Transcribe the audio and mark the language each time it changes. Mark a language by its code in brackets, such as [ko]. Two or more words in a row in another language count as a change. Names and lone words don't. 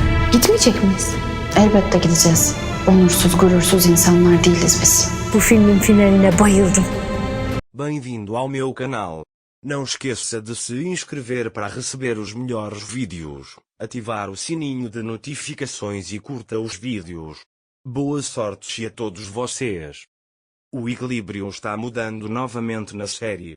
[tr] Gitmeyecek miyiz? Elbette gideceğiz. Onursuz, gurursuz insanlar değiliz biz. Bu filmin finaline bayıldım. [pt] Bem-vindo ao meu canal. Não esqueça de se inscrever para receber os melhores vídeos, ativar o sininho de notificações e curta os vídeos. Boa sorte a todos vocês. O equilíbrio está mudando novamente na série.